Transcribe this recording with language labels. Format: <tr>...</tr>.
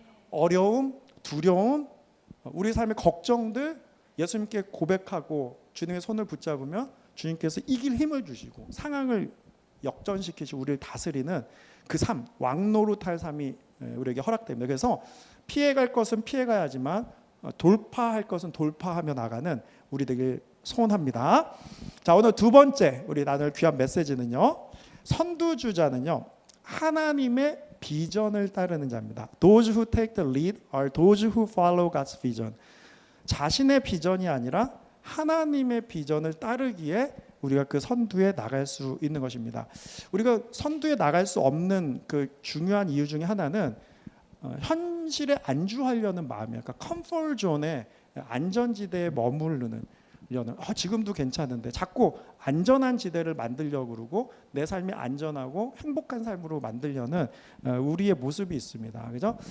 <ko>어려움, 두려움, 우리 삶의 걱정들 예수님께 고백하고 주님의 손을 붙잡으면 주님께서 이길 힘을 주시고 상황을 역전시키시고 우리를 다스리는 그 삶, 왕노릇할 삶이 우리에게 허락됩니다. 그래서 피해갈 것은 피해가야지만 돌파할 것은 돌파하며 나가는 우리 되길 소원합니다. 자, 오늘 두 번째 우리 나눌 귀한 메시지는요, 선두주자는요 하나님의 비전을 따르는 자입니다.</ko> <en>Those who take the lead are those who follow God's vision.</en> <ko>자신의 비전이 아니라 하나님의 비전을 따르기에 우리가 그 선두에 나갈 수 있는 것입니다. 우리가 선두에 나갈 수 없는 그 중요한 이유 중에 하나는 현실에 안주하려는 마음이에요. 그러니까 컴포트 존에 안전지대에 머무르는 지금도 괜찮은데 자꾸 안전한 지대를 만들려고 그러고 내 삶이 안전하고 행복한 삶으로 만들려는 우리의 모습이 있습니다. 그죠?</ko>